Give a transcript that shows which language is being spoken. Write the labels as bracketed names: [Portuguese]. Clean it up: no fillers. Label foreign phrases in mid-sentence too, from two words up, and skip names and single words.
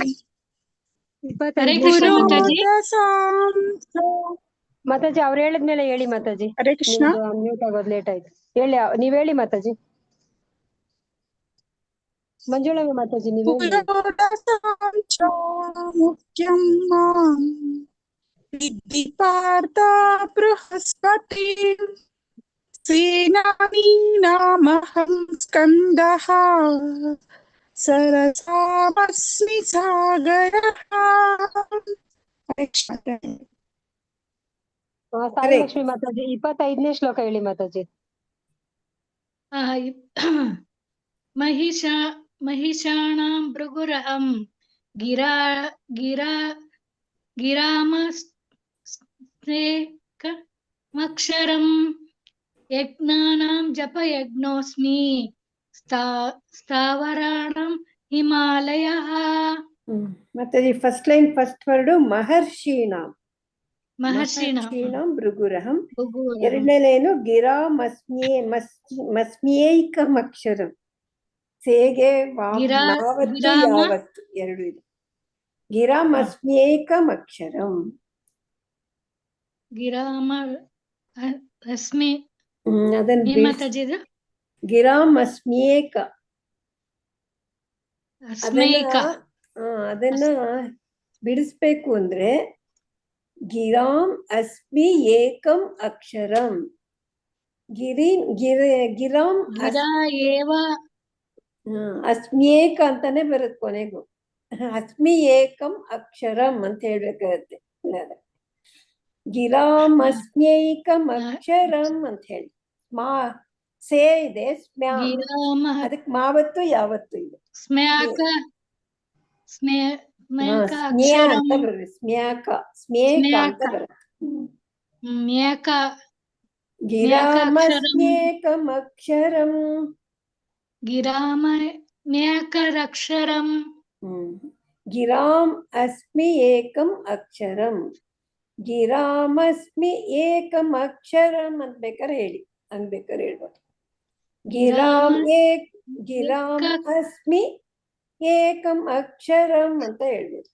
[Kannada] ಹರೇ ಕೃಷ್ಣ ಮಾತಾಜಿ. ಮಾತಾಜಿ ಅವ್ರು ಹೇಳಿದ್ಮೇಲೆ ಹೇಳಿ ಮಾತಾಜಿ. ಹರೇ ಕೃಷ್ಣ. ಮ್ಯೂಟ್ ಆಗೋದು ಲೇಟ್ ಆಯ್ತು. ಹೇಳಿ, ನೀವ್ ಹೇಳಿ ಮಾತಾಜಿ. ಮಂಜುಳಮ್ಮ ಮಾತಾಜಿ ನೀವ್ ಹೇಳಿ. [Sanskrit] ಮುಖ್ಯಂ ಮಾಂ ವಿದ್ಧಿ ಪಾರ್ಥ ಬೃಹಸ್ಪತಿ ಸೇನಾನೀನಾಮಹಂ ಸ್ಕಂದಃ ಸರಸಾಮಸ್ಮಿ ಸಾಗರಃ. [Kannada] ಹರೇ ಕೃಷ್ಣ. ಸಾಯಿ ಲಕ್ಷ್ಮಿ ಮಾತಾಜಿ. 25ನೇ ಶ್ಲೋಕ ಹೇಳಿ ಮಾತಾಜಿ. [Sanskrit] महिषाणां भृगुरहं गिरामस्म्येकमक्षरं यज्ञानां जपयज्ञोऽस्मि ಸ್ಥಾವರಾಣಂ ಹಿಮಾಲಯಃ. [Kannada] ಮಾತಾಜಿ [English] first line first word [Kannada] ಮಹರ್ಷೀಣಾಂ. [Sanskrit] ಮಹರ್ಷೀಣಾಂ [Kannada] ಭೃಗುರಹಂ. ಎರಡನೇ ಲೈನು ಗಿರಾಮಸ್ಮ್ಯೇಕಮಕ್ಷರಂ. ಸೇಗೆ ಯಾವತ್ತು ಎರಡು ಇದೆ. ಗಿರಾಮಸ್ಮ್ಯೇಕಮಕ್ಷರಂ. ಅದನ್ನ ಗಿರಾಮಸ್ಮ್ಯೇಕ ಅದನ್ನ ಬಿಡಿಸ್ಬೇಕು ಅಂದ್ರೆ [Sanskrit] ಗಿರಾಮ್ ಅಸ್ಮಿ ಏಕಂ ಅಕ್ಷರಂ. ಗಿರಾಮ್ ಅಸ್ಮ್ಯೇಕ [Kannada] ಅಂತಾನೆ ಬರುತ್ತೆ ಕೊನೆಗೂ. [Sanskrit] ಅಸ್ಮಿ ಏಕಂ ಅಕ್ಷರಂ [Kannada] ಅಂತ ಹೇಳ್ಬೇಕಾಗತ್ತೆ. [Sanskrit] ಗಿರಾಂ ಅಸ್ಮ್ಯೈಕಂ ಅಕ್ಷರಂ [Kannada] ಅಂತ ಹೇಳಿ. ಸೇ ಇದೆ, ಸ್ಮ್ಯಾ, [Sanskrit] ಗಿರಾಮಃ [Kannada] ಅದಕ್ಕೆ ಮಾವತ್ತು ಯಾವತ್ತು ಇದೆ. [Sanskrit] ಸ್ಮ್ಯಾಕ ಸ್ಮ್ಯಾಕ ಸ್ಮ್ಯಾ ಅಕ್ಷರಂ [Kannada] ಅಂತ ಬರುತ್ತೆ. [Sanskrit] ಸ್ಮ್ಯಾಕ ಸ್ಮ್ಯೇಕ [Kannada] ಅಂತ [Sanskrit] ಸ್ಮ್ಯಾಕ. [Kannada] ಬರುತ್ತೆ. [Sanskrit] ಮ್ಯಾಕ ಗಿರಾಮಸ್ಮ್ಯೇಕಂ ಅಕ್ಷರಂ. ಗಿರಾಮ ಮ್ಯಾಕರಕ್ಷರಂ. ಗಿರಾಂ ಅಸ್ಮಿ ಏಕಂ ಅಕ್ಷರಂ. ಗಿರಾಮಸ್ಮಿ ಏಕಂ ಅಕ್ಷರಂ [Kannada] ಅಂತ ಬೇಕಾದ್ರೆ ಹೇಳಿ, ಹಂಗ್ ಬೇಕಾದ್ರೆ ಹೇಳ್ಬೋದು. [Sanskrit] ಗಿರಾಂ ಅಸ್ಮಿ ಏಕಂ ಅಕ್ಷರಂ [Kannada] ಅಂತ ಹೇಳ್ಬೋದು.